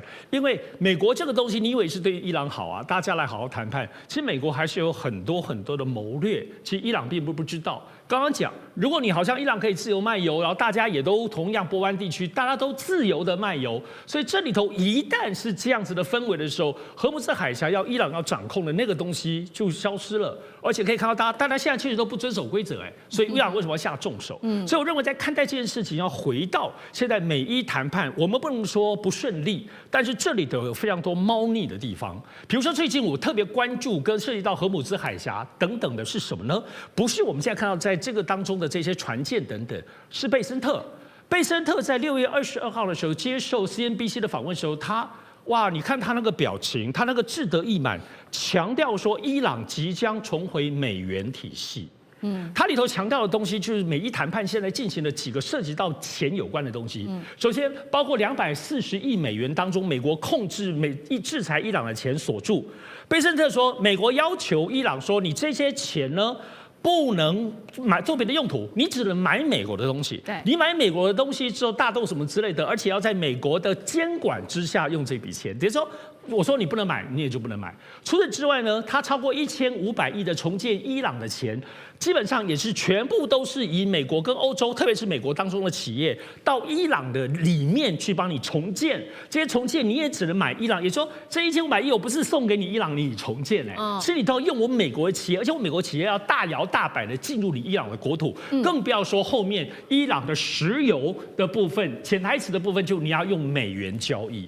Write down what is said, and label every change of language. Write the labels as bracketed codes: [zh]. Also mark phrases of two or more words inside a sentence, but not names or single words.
[zh] 因為美國這個東西，你以為是對伊朗好啊？大家來好好談判，其實美國還是有很多的謀略，其實伊朗並不知道。剛剛講，如果你好像伊朗可以自由賣油，然後大家也都同樣波灣地區，大家都自由的賣油，所以這裡頭一旦是這樣子的氛圍的時候，荷姆茲海峽伊朗要掌控的那個東西就消失了，而且可以看到大家現在其實都不遵守規則，所以伊朗為什麼要下重手？所以我認為在看待這件事情，要回到現在美伊談判，我們不能說不順利，但是這裡頭有非常多貓膩的地方。比如說最近我特別關注跟涉及到荷姆茲海峽等等的是什麼呢？不是我們現在看到在這個當中的這些船艦等等，是貝森特。貝森特在6月22號的時候接受 CNBC 的訪問的時候，他哇，你看他那個表情，他那個志得意滿，強調說伊朗即將重回美元體系。它裡頭強調的東西就是美伊談判現在進行了幾個涉及到錢有關的東西。首先包括240億美元當中，美國控制制裁伊朗的錢鎖住。貝森特說，美國要求伊朗說，你這些錢呢，不能買做別的用途，你只能買美國的東西。你買美國的東西之後，大豆什麼之類的，而且要在美國的監管之下用這筆錢。比如說，我說你不能買，你也就不能買。除此之外呢，它超過1500億的重建伊朗的錢，基本上也是全部都是以美國跟歐洲，特別是美國當中的企業到伊朗的裡面去幫你重建。這些重建你也只能買伊朗，也就是說這1500億我不是送給你伊朗，你重建是你都要用我美國的企業，而且我美國企業要大摇大擺的進入你伊朗的國土，更不要說後面伊朗的石油的部分，潛台詞的部分就你要用美元交易。